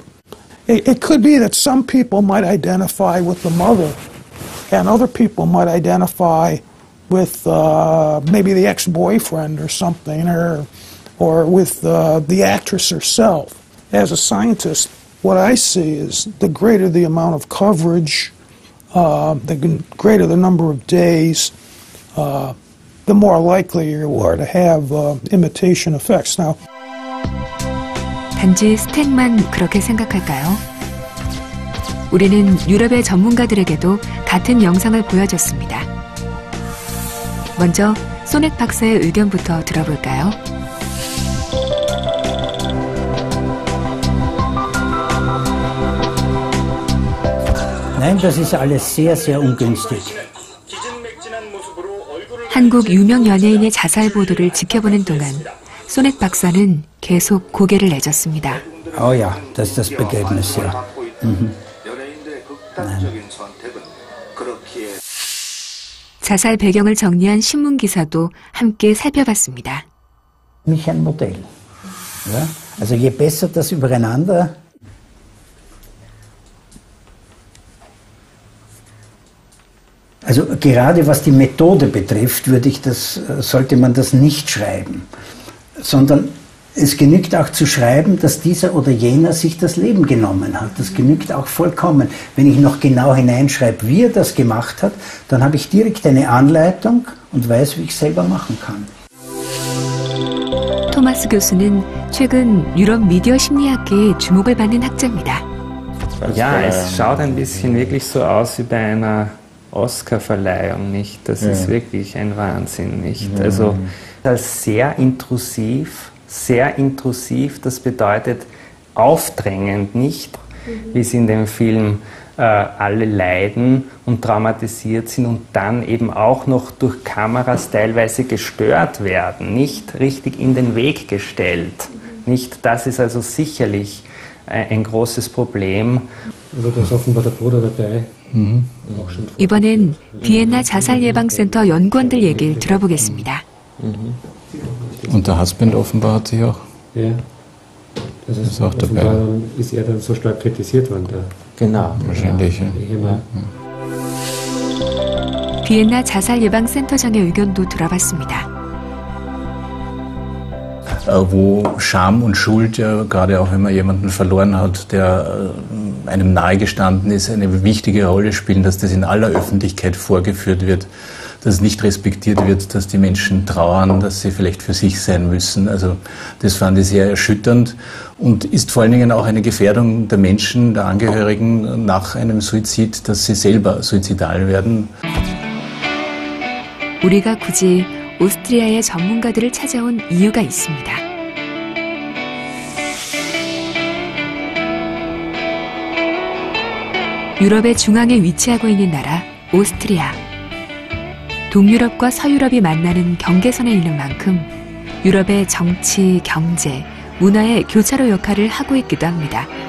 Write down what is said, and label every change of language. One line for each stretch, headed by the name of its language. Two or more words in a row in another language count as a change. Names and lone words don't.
English: It could be that some people might identify with the mother, and other people might identify with maybe the ex-boyfriend or something, or with the actress herself. As a scientist, what I see is the greater the amount of coverage, the greater the number of days, the more likely you are to have imitation effects. Now,
Korean: 단지 스택만 그렇게 생각할까요? 우리는 유럽의 전문가들에게도 같은 영상을 보여줬습니다. 먼저 소넥 박사의 의견부터 들어볼까요?
German: Nein, das ist alles sehr, sehr ungünstig.
Korean: 한국 유명 연예인의 자살 보도를 지켜보는 동안 소넥 박사는 계속 고개를 내젓습니다.
German: Oh ja, das ist das Begräbnis, ja.
Korean: 자살 배경을 정리한 신문 기사도 함께 살펴봤습니다.
German: Mich ein Modell. Ja? Also je besser das übereinander. Also gerade was die Methode betrifft, sollte man das nicht schreiben, sondern es genügt auch zu schreiben, dass dieser oder jener sich das Leben genommen hat. Das genügt auch vollkommen. Wenn ich noch genau hineinschreibe, wie er das gemacht hat, dann habe ich direkt eine Anleitung und weiß, wie ich selber machen kann.
Korean: 토마스 교수는 최근 유럽 미디어 심리학계에 주목을 받는 학자입니다.
German: Ja, es schaut ein bisschen wirklich so aus wie bei einer Oscar-Verleihung, nicht? Das ist wirklich ein Wahnsinn, nicht? Also als sehr intrusiv, das bedeutet aufdrängend, nicht? Wie es in dem Film alle leiden und traumatisiert sind und dann eben auch noch durch Kameras teilweise gestört werden, nicht richtig in den Weg gestellt. Nicht, das ist also sicherlich ein großes Problem. Also da ist offenbar der Bruder dabei.
Korean: 이번엔 비엔나 자살예방센터 연구원들 얘기를 들어보겠습니다.
German: Und der Husband offenbar hat sich auch. Ja. Das ist auch dabei. Dann ist er dann so stark kritisiert worden. Genau. Wahrscheinlich. Ja.
Korean: 비엔나 자살예방센터장의 의견도 들어봤습니다.
German: Wo Scham und Schuld ja gerade auch, wenn man jemanden verloren hat, der einem nahegestanden ist, eine wichtige Rolle spielen, dass das in aller Öffentlichkeit vorgeführt wird, dass nicht respektiert wird, dass die Menschen trauern, dass sie vielleicht für sich sein müssen. Also das fand ich sehr erschütternd und ist vor allen Dingen auch eine Gefährdung der Menschen, der Angehörigen nach einem Suizid, dass sie selber suizidal werden.
Korean: 우리가 굳이 오스트리아의 전문가들을 찾아온 이유가 있습니다. 유럽의 중앙에 위치하고 있는 나라 오스트리아. 동유럽과 서유럽이 만나는 경계선에 있는 만큼 유럽의 정치, 경제, 문화의 교차로 역할을 하고 있기도 합니다.